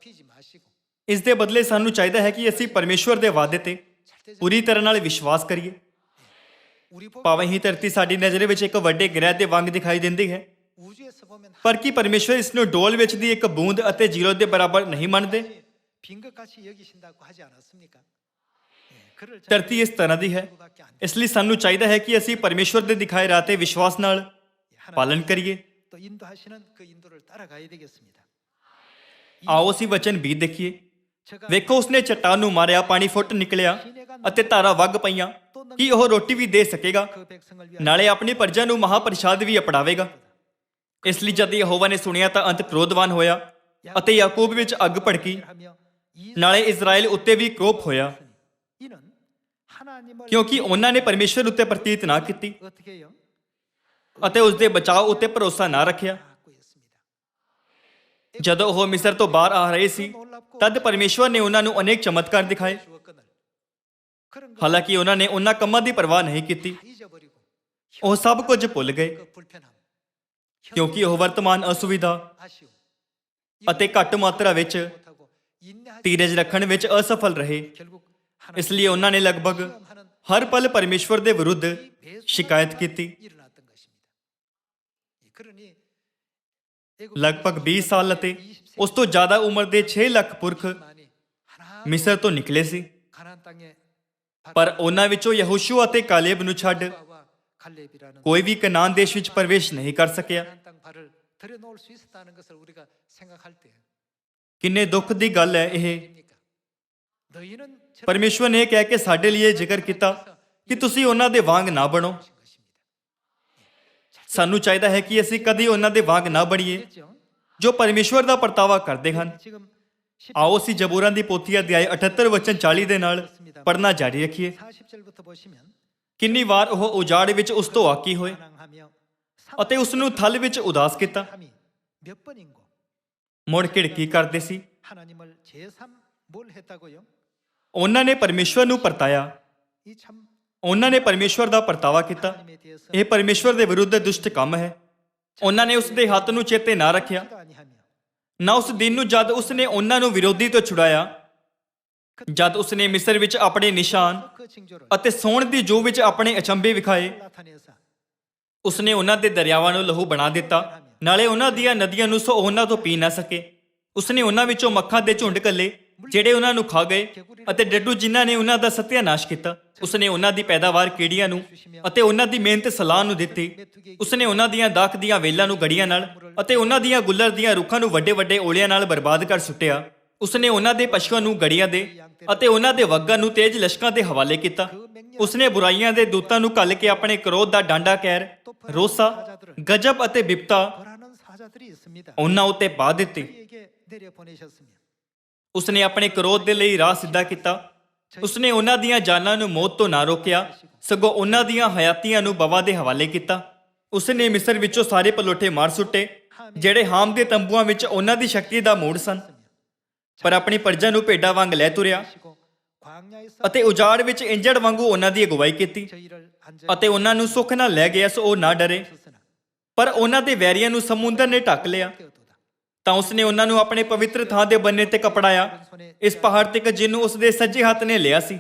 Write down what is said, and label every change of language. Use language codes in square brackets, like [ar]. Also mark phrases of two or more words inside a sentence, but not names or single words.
[ko] 영에만 사로잡히지 마시고 [pa] ਇਸ ਦੇ ਬਦਲੇ ਸਾਨੂੰ ਚਾਹੀਦਾ ਹੈ ਕਿ ਅਸੀਂ ਪਰਮੇਸ਼ਵਰ ਦੇ ਵਾਅਦੇ ਤੇ ਪੂਰੀ ਤਰ੍ਹਾਂ ਨਾਲ ਵਿਸ਼ਵਾਸ ਕਰੀਏ। [ko] 우리 보면 [pa] ਭਾਵੇਂ ਹੀ ਧਰਤੀ ਸਾਡੀ ਨਜ਼ਰ ਵਿੱਚ ਇੱਕ ਵੱਡੇ ਗ੍ਰਹਿ ਦੇ ਵਾਂਗ ਦਿਖਾਈ ਦਿੰਦੀ ਹੈ, [ko] 우주에서 보면 [pa] ਪਰ ਕੀ ਪਰਮੇਸ਼ਵਰ ਇਸ ਨੂੰ ਡੋਲ ਵਿੱਚ ਦੀ ਇੱਕ ਬੂੰਦ ਅਤੇ ਜ਼ੀਰੋ ਦੇ ਬਰਾਬਰ ਨਹੀਂ ਮੰਨਦੇ? [ko] 빈 것같이 여기신다고 하지 않았습니까? 그를 [pa] ਧਰਤੀ ਇਸ ਤਰ੍ਹਾਂ ਦੀ ਹੈ, ਇਸ ਲਈ ਸਾਨੂੰ ਚਾਹੀਦਾ ਹੈ ਕਿ ਅਸੀਂ ਪਰਮੇਸ਼ਵਰ ਦੇ ਦਿਖਾਏ ਰਾਹ ਤੇ ਵਿਸ਼ਵਾਸ ਨਾਲ ਪਾਲਨ ਕਰੀਏ। [ko] 또 인도하시는 그 인도를 따라가야 되겠습니다. [pa] ਆਓ ਅਸੀਂ ਵਚਨ 20 ਦੇਖੀਏ। [ko] 제가 [pa] ਵੇਖੋ, ਉਸਨੇ ਚੱਟਾਨ ਨੂੰ ਮਾਰਿਆ, ਪਾਣੀ ਫੁੱਟ ਨਿਕਲਿਆ ਅਤੇ ਧਾਰਾਂ ਵਗ ਪਈਆਂ। ਕੀ ਉਹ ਰੋਟੀ ਵੀ ਦੇ ਸਕੇਗਾ? [ko] 그 백성을 위하여 [pa] ਨਾਲੇ ਆਪਣੀ ਪ੍ਰਜਾ ਨੂੰ ਮਹਾਪ੍ਰਸਾਦ ਵੀ ਅਪਣਾਵੇਗਾ। ਇਸ ਲਈ ਜਦ ਯਹੋਵਾ ਨੇ ਸੁਣਿਆ ਤਾਂ ਅੰਤ ਕ੍ਰੋਧਵਾਨ ਹੋਇਆ ਅਤੇ ਯਾਕੂਬ ਵਿੱਚ ਅੱਗ ਭੜਕੀ, [ko] 하며 [pa] ਨਾਲੇ ਇਜ਼ਰਾਈਲ ਉੱਤੇ ਵੀ ਕੋਪ ਹੋਇਆ, [ko] 이는 하나님을 [pa] ਕਿਉਂਕਿ ਉਹਨਾਂ ਨੇ ਪਰਮੇਸ਼ਵਰ ਉੱਤੇ ਪ੍ਰਤੀਤ ਨਾ ਕੀਤੀ [ko] 어떻게 해요? [pa] ਅਤੇ ਉਸ ਦੇ ਬਚਾਅ ਉੱਤੇ ਭਰੋਸਾ ਨਾ ਰੱਖਿਆ। [ko] 갖고 있습니다. [pa] ਜਦੋਂ ਉਹ ਮਿਸਰ ਤੋਂ ਬਾਹਰ ਆ ਰਹੇ ਸੀ, ਤਦ ਪਰਮੇਸ਼ਵਰ ਨੇ ਉਹਨਾਂ ਨੂੰ ਅਨੇਕ ਚਮਤਕਾਰ ਦਿਖਾਏ। [ko] 주었거늘 그런 거 [pa] ਹਾਲਾਂਕਿ ਉਹਨਾਂ ਨੇ ਉਹਨਾਂ ਕੰਮਾਂ ਦੀ ਪਰਵਾਹ ਨਹੀਂ ਕੀਤੀ। [ko] 다 잊어버리고 [pa] ਉਹ ਸਭ ਕੁਝ ਭੁੱਲ ਗਏ, [ko] 그 불편함, [pa] ਕਿਉਂਕਿ ਉਹ ਵਰਤਮਾਨ ਅਸੁਵਿਧਾ [ko] 아쉬움 [pa] ਅਤੇ ਘੱਟ ਮਾਤਰਾ ਵਿੱਚ [ko] 못하고 인내하지 [pa] ਧੀਰਜ ਰੱਖਣ ਵਿੱਚ ਅਸਫਲ ਰਹੇ। [ko] 결국 [pa] ਇਸ ਲਈ ਉਹਨਾਂ ਨੇ ਲਗਭਗ [ko] 하는 [pa] ਹਰ ਪਲ ਪਰਮੇਸ਼ਵਰ ਦੇ ਵਿਰੁੱਧ ਸ਼ਿਕਾਇਤ ਕੀਤੀ। [ko] 일어났던 것입니다. 그러니 [pa] ਲਗਭਗ 20 ਸਾਲ ਅਤੇ ਉਸ ਤੋਂ ਜ਼ਿਆਦਾ ਉਮਰ ਦੇ 6 ਲੱਖ ਪੁਰਖ [ko] 만이 하나 [pa] ਮਿਸਰ ਤੋਂ ਨਿਕਲੇ ਸੀ, [ko] 가나안 땅에 [pa] ਪਰ ਉਹਨਾਂ ਵਿੱਚੋਂ ਯਹੋਸ਼ੂ ਅਤੇ ਕਾਲੇਬ ਨੂੰ ਛੱਡ [ko] 바와 갈렙이라는 [pa] ਕੋਈ ਵੀ ਕਨਾਨ ਦੇਸ਼ ਵਿੱਚ ਪ੍ਰਵੇਸ਼ ਨਹੀਂ ਕਰ ਸਕਿਆ। [ko] 가나안 땅 발을 들여놓을 수 있었다는 것을 우리가 생각할 때 [pa] ਕਿੰਨੇ ਦੁੱਖ ਦੀ ਗੱਲ ਹੈ ਇਹ। [ko] 입니까? 너희는 저런 [pa] ਪਰਮੇਸ਼ਵਰ ਨੇ ਇਹ ਕਹਿ ਕੇ ਸਾਡੇ ਲਈ ਇਹ ਜ਼ਿਕਰ ਕੀਤਾ ਕਿ ਤੁਸੀਂ ਉਹਨਾਂ ਦੇ ਵਾਂਗ ਨਾ ਬਣੋ। [ko] 것입니다. [pa] ਸਾਨੂੰ ਚਾਹੀਦਾ ਹੈ ਕਿ ਅਸੀਂ ਕਦੀ ਉਹਨਾਂ ਦੇ ਵਾਂਗ ਨਾ ਬਣੀਏ [ko] 그렇죠? [pa] ਜੋ ਪਰਮੇਸ਼ਵਰ ਦਾ ਪਰਤਾਵਾ ਕਰਦੇ ਹਨ। [ko] 지금 10 [pa] ਆਓ ਅਸੀਂ ਜ਼ਬੂਰਾਂ ਦੀ ਪੋਥੀ ਅਧਿਆਇ 78 ਵਚਨ 40 ਦੇ ਨਾਲ ਪੜ੍ਹਨਾ ਜਾਰੀ ਰੱਖੀਏ। [ko] 40절부터 보시면 [pa] ਕਿੰਨੀ ਵਾਰ ਉਹ ਉਜਾੜ ਵਿੱਚ ਉਸ ਤੋਂ ਆਕੀ ਹੋਏ [ko] 반항하며 [pa] ਅਤੇ ਉਸ ਨੂੰ ਥਲ ਵਿੱਚ ਉਦਾਸ ਕੀਤਾ। [ko] 함이 몇 번인고 [pa] ਮੁੜ ਕੇ ਕੀ ਕਰਦੇ ਸੀ? [ko] 하나님을 제3 뭘 했다고요? [pa] ਉਹਨਾਂ ਨੇ ਪਰਮੇਸ਼ਵਰ ਨੂੰ ਪਰਤਾਇਆ, [ko] 이 참 [pa] ਉਹਨਾਂ ਨੇ ਪਰਮੇਸ਼ਵਰ ਦਾ ਪਰਤਾਵਾ ਕੀਤਾ। [ko] 하나님에 대해서 [pa] ਇਹ ਪਰਮੇਸ਼ਵਰ ਦੇ ਵਿਰੁੱਧ ਦੁਸ਼ਟ ਕੰਮ ਹੈ। ਉਹਨਾਂ ਨੇ ਉਸ ਦੇ ਹੱਥ ਨੂੰ ਚੇਤੇ ਨਾ ਰੱਖਿਆ, [ko] 기도 아니하며 [pa] ਨਾ ਉਸ ਦਿਨ ਨੂੰ ਜਦ ਉਸ ਨੇ ਉਹਨਾਂ ਨੂੰ ਵਿਰੋਧੀ ਤੋਂ ਛੁਡਾਇਆ, ਜਦ ਉਸ ਨੇ ਮਿਸਰ ਵਿੱਚ ਆਪਣੇ ਨਿਸ਼ਾਨ [ko] 그 징조를 [pa] ਅਤੇ ਸੌਣ ਦੀ ਜੂਹ ਵਿੱਚ ਆਪਣੇ ਅਚੰਭੇ ਵਿਖਾਏ। [ko] 나타내서 [pa] ਉਸ ਨੇ ਉਹਨਾਂ ਦੇ ਦਰਿਆਵਾਂ ਨੂੰ ਲਹੂ ਬਣਾ ਦਿੱਤਾ, ਨਾਲੇ ਉਹਨਾਂ ਦੀਆਂ ਨਦੀਆਂ ਨੂੰ ਸੋ ਉਹਨਾਂ ਤੋਂ ਪੀ ਨਾ ਸਕੇ। ਉਸ ਨੇ ਉਹਨਾਂ ਵਿੱਚੋਂ ਮੱਖਾਂ ਦੇ ਝੁੰਡ ਕੱਲੇ ਜਿਹੜੇ ਉਹਨਾਂ ਨੂੰ ਖਾ ਗਏ, ਅਤੇ ਡੱਡੂ ਜਿਨ੍ਹਾਂ ਨੇ ਉਹਨਾਂ ਦਾ ਸਤਿਆਨਾਸ਼ ਕੀਤਾ। ਉਸ ਨੇ ਉਹਨਾਂ ਦੀ ਪੈਦਾਵਾਰ ਕੀੜੀਆਂ ਨੂੰ ਅਤੇ ਉਹਨਾਂ ਦੀ ਮਿਹਨਤ ਸਲਾਹ ਨੂੰ ਦਿੱਤੀ। ਉਸ ਨੇ ਉਹਨਾਂ ਦੀਆਂ ਦਾਖ ਦੀਆਂ ਵੇਲਾਂ ਨੂੰ ਗੜੀਆਂ ਨਾਲ ਅਤੇ ਉਹਨਾਂ ਦੀਆਂ ਗੁੱਲਰ ਦੀਆਂ ਰੁੱਖਾਂ ਨੂੰ ਵੱਡੇ ਵੱਡੇ ਓਲਿਆਂ ਨਾਲ ਬਰਬਾਦ ਕਰ ਸੁੱਟਿਆ। ਉਸ ਨੇ ਉਹਨਾਂ ਦੇ ਪਸ਼ੂਆਂ ਨੂੰ ਗੜੀਆਂ ਦੇ ਅਤੇ ਉਹਨਾਂ ਦੇ ਵੱਗਾਂ ਨੂੰ ਤੇਜ਼ ਲਸ਼ਕਾਂ ਦੇ ਹਵਾਲੇ ਕੀਤਾ। ਉਸ ਨੇ ਬੁਰਾਈਆਂ ਦੇ ਦੂਤਾਂ ਨੂੰ ਘੱਲ ਕੇ ਆਪਣੇ ਕ੍ਰੋਧ ਦਾ ਡਾਂਡਾ ਕਹਿਰ, ਰੋਸਾ, ਗਜਬ ਅਤੇ ਬਿਪਤਾ [ko] 벌하는 사자들이 있습니다. [pa] ਉਹਨਾਂ ਉੱਤੇ ਪਾ ਦਿੱਤੀ। [ko] 그에게 내려 보내셨으며 [pa] ਉਸ ਨੇ ਆਪਣੇ ਕ੍ਰੋਧ ਦੇ ਲਈ ਰਾਹ ਸਿੱਧਾ ਕੀਤਾ। ਉਸ ਨੇ ਉਹਨਾਂ ਦੀਆਂ ਜਾਨਾਂ ਨੂੰ ਮੌਤ ਤੋਂ ਨਾ ਰੋਕਿਆ, ਸਗੋਂ ਉਹਨਾਂ ਦੀਆਂ ਹਯਾਤੀਆਂ ਨੂੰ ਬਵਾ ਦੇ ਹਵਾਲੇ ਕੀਤਾ। ਉਸ ਨੇ ਮਿਸਰ ਵਿੱਚੋਂ ਸਾਰੇ ਪਲੋਠੇ ਮਾਰ ਸੁੱਟੇ ਜਿਹੜੇ ਹਾਮ ਦੇ ਤੰਬੂਆਂ ਵਿੱਚ ਉਹਨਾਂ ਦੀ ਸ਼ਕਤੀ ਦਾ ਮੂੜ ਸਨ, ਪਰ ਆਪਣੀ ਪ੍ਰਜਾ ਨੂੰ ਭੇਡਾਂ ਵਾਂਗ ਲੈ ਤੁਰਿਆ [ko] 하시고 광야에서 [pa] ਅਤੇ ਉਜਾੜ ਵਿੱਚ ਇੰਜੜ ਵਾਂਗੂ ਉਹਨਾਂ ਦੀ ਅਗਵਾਈ ਕੀਤੀ [ko] 저희를 안전히 [pa] ਅਤੇ ਉਹਨਾਂ ਨੂੰ ਸੁੱਖ ਨਾਲ ਲੈ ਗਿਆ ਸੋ ਉਹ ਨਾ ਡਰੇ। [ko] 있었으나 [pa] ਪਰ ਉਹਨਾਂ ਦੇ ਵੈਰੀਆਂ ਨੂੰ ਸਮੁੰਦਰ ਨੇ ਢੱਕ ਲਿਆ। [ko] 깨어도다. [pa] ਤਾਂ ਉਸ ਨੇ ਉਹਨਾਂ ਨੂੰ ਆਪਣੇ ਪਵਿੱਤਰ ਥਾਂ ਦੇ ਬੰਨੇ ਤੇ ਕਪੜਾਇਆ, ਇਸ ਪਹਾੜ ਤੇ ਜਿਹਨੂੰ ਉਸ ਦੇ ਸੱਜੇ ਹੱਥ ਨੇ ਲਿਆ ਸੀ।